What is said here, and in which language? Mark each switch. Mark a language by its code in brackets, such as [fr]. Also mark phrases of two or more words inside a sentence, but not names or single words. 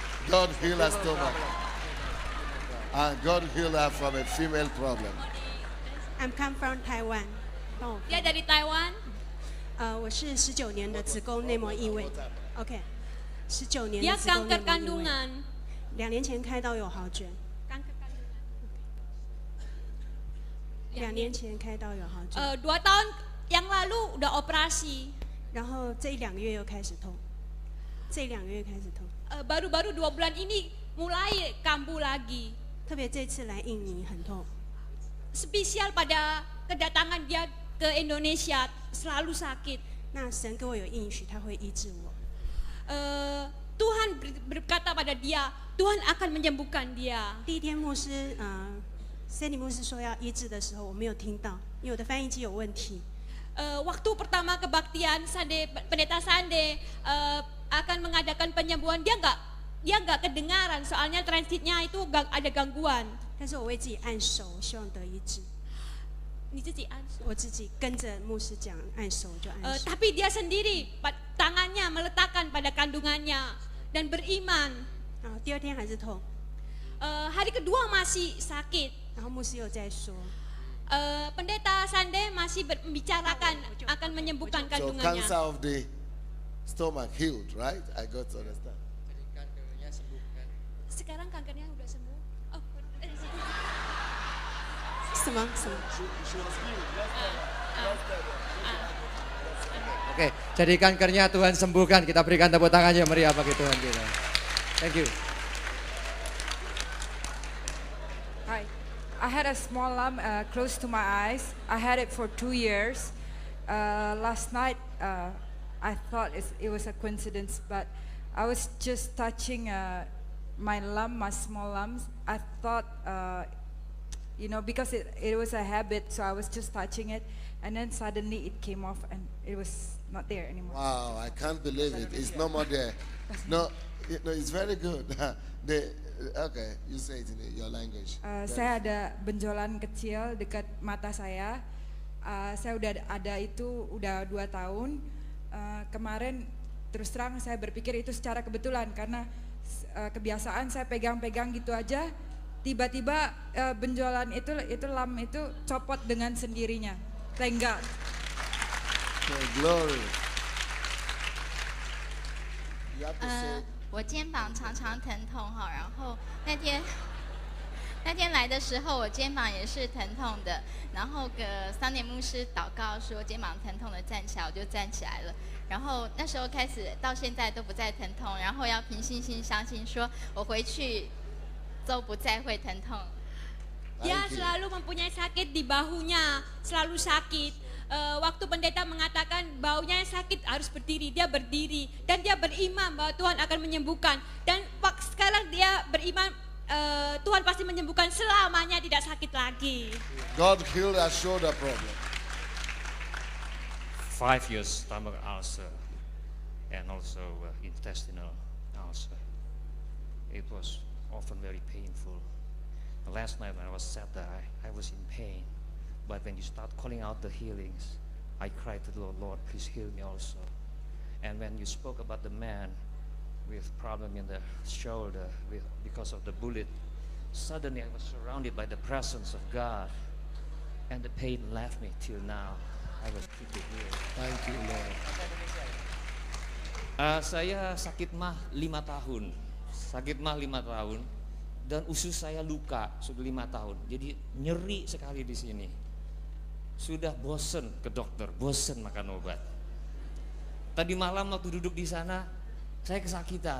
[en] God heal her stomach. And God heal her from a female problem. I'm come from Taiwan. [id] Dia dari Taiwan. [zh] 我是19年的子宫内膜异位。OK， 19年 [id] Dia [zh] 的子宫内 [id] kanker [zh] 膜异位。 [id] kandungan. [zh] 2年前开刀有好转。2年前开刀有好转。 [id] 2 tahun yang lalu udah operasi. [zh] 然后这1-2个月又开始痛。这2个月开始痛。 [id] Baru-baru 2 bulan ini mulai kambuh lagi. [zh] 特别这次来印尼很痛。 [id] Spesial pada kedatangan dia ke Indonesia selalu sakit. [zh] 那神给我有应许，他会医治我。 [id] Tuhan berkata pada dia, Tuhan akan menyembuhkan dia. [zh] 第一天牧师Sandy牧师说要医治的时候，我没有听到，因为我的翻译机有问题。 [id] Waktu pertama kebaktian pendeta Sande akan mengadakan penyembuhan, dia nggak kedengaran, soalnya transitnya itu ada gangguan. [zh] 但是我为自己按手，我希望得医治。你自己按手？我自己跟着牧师讲按手，我就按手。 [id] Tapi dia sendiri tangannya meletakkan pada kandungannya dan beriman. [zh] 第2天还是痛。 [id] Hari kedua masih sakit. [zh] 然后牧师又在说。 [id] Pendeta Sande masih membicarakan akan menyembuhkan So kandungannya. [en] cancer of the stomach healed, right? I got to understand. [id] Sekarang kankernya udah sembuh. [en] Oh, [zh] 什么？ [id] Oke, jadi kankernya Tuhan sembuhkan. Kita berikan tepuk tangan yang meriah bagi Tuhan kita. [en] Thank you. Hi, I had a small lump close to my eyes. I had it for 2 years. Last night, I thought it was a coincidence, but I was just touching my small lumps. I thought, because it was a habit, so I was just touching it, and then suddenly it came off, and it was not there anymore. Wow, I can't believe it. It's no more there. No, it's very good. Okay, you say it in your language. [id] Saya ada benjolan kecil dekat mata saya. Saya udah ada itu udah 2 tahun. Kemarin terus terang saya berpikir itu secara kebetulan karena kebiasaan saya pegang-pegang gitu aja. Tiba-tiba benjolan itu lam itu copot dengan sendirinya. [en] Thank God. Glory. You have to say. [zh] 我肩膀常常疼痛哈，然后那天来的时候，我肩膀也是疼痛的，然后桑尼牧师祷告说肩膀疼痛的站起来，我就站起来了。然后那时候开始到现在都不再疼痛，然后要凭信心相信说我回去都不再会疼痛。 [id] Dia selalu mempunyai sakit di bahunya, selalu sakit. Waktu pendeta mengatakan baunya sakit harus berdiri, dia berdiri dan dia beriman bahwa Tuhan akan menyembuhkan. Dan sekarang dia beriman Tuhan pasti menyembuhkan selamanya, tidak sakit lagi. [en] God healed our shoulder problem. 5 years stomach ulcer and also intestinal ulcer. It was often very painful. Last night when I was sat there, I was in pain. But when you start calling out the healings, I cried to the Lord, Lord, please heal me also. And when you spoke about the man with problem in the shoulder because of the bullet, suddenly I was surrounded by the presence of God. And the pain left me till now. I was pretty healed. Thank you, Lord. [id] Saya sakit mah 5 tahun. Sakit mah 5 tahun. Dan usus saya luka sudah 5 tahun. Jadi nyeri sekali di sini. Sudah bosen ke dokter, bosen makan obat. Tadi malam waktu duduk di sana, saya kesakitan.